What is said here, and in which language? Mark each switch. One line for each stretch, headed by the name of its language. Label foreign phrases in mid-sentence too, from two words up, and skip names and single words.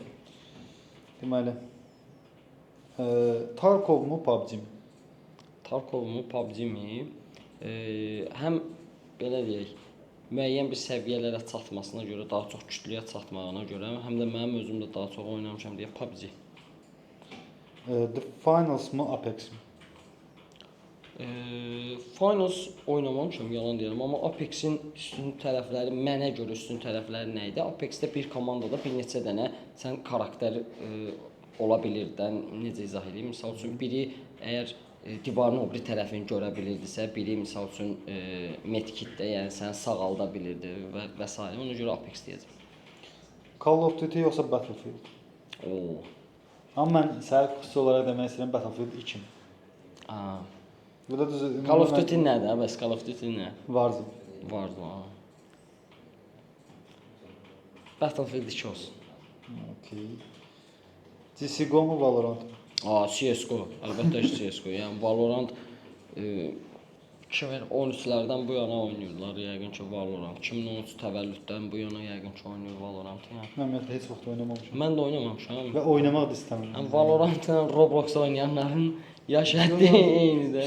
Azerbaijani: Deməli, Tarkov mu, PUBG mi? Tarkov mu, PUBG mi? Həm belə deyək, müəyyən bir səviyyələrə çatmasına görə, daha çox kütləyə çatmağına görə, həm də mənim özüm də daha çox oynamışam deyə PUBG. The Finals mı, Apex mi? Finals oynamamışam, yalan deyirəm, amma Apex-in üstün tərəfləri, mənə görə üstün tərəfləri nə idi? Apex-də bir komandada bir neçə dənə sən karakter ola bilirdən, necə izah edeyim? Məsəl üçün biri əgər divarın o biri tərəfini görə bilirdisə, biri misal üçün medkitdə, yəni səni sağalda bilirdi və s. Ona görə Apex deyəcəm. Call of Duty yoxsa Battlefield? Oo. Amma mən sənə xüsusi olaraq demək istəyirəm Battlefield 2. Bu da düz Call of Duty nədir? Bəs Call of Duty nə? Warzone. Warzone. Battlefield 2 olsun. Okay. CS:GO mu, Valorant mı? CS:GO. Əlbəttə ki, CS:GO. Yəni Valorant 2013-lərdən bu yana oynayırlar yəqin ki Valorant. 2013 təvəllüddən bu yana yəqin ki oynayır Valorant. Yəni. Mən ümumiyyətlə heç vaxt oynamamışam. Mən də oynamamışam. Və oynamaq da istəmirəm. Yəni Valorant-la Roblox oynayanların yaş həddi eynidir.